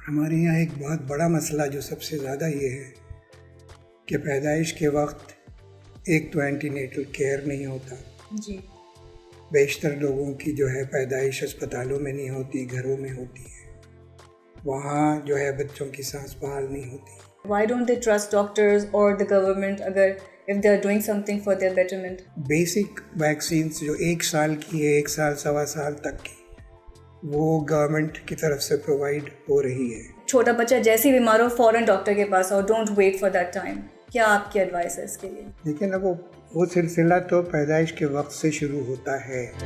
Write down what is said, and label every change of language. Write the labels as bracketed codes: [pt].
[ur] ہمارے یہاں ایک بہت بڑا مسئلہ جو سب سے زیادہ یہ ہے کہ پیدائش کے وقت ایک تو اینٹی نیٹل کیئر نہیں ہوتا. جی. بیشتر لوگوں کی جو ہے پیدائش اسپتالوں میں نہیں ہوتی، گھروں میں ہوتی ہے. وہاں جو ہے بچوں کی سانس بحال نہیں ہوتی. [en] Why don't they trust doctors or the government اگر if they are doing something for their betterment? [ur] Basic vaccines جو 1 سال کی ہے، 1 سال سوا سال تک کی، وہ گورنمنٹ کی طرف سے پرووائڈ ہو رہی ہے. چھوٹا بچہ جیسے بیمار ہو فوراً ڈاکٹر کے پاس اور [en] Don't wait for that time. [ur] کیا آپ کی ایڈوائس ہے اس کے لیے؟ لیکن اب وہ سلسلہ تو پیدائش کے وقت سے شروع ہوتا ہے.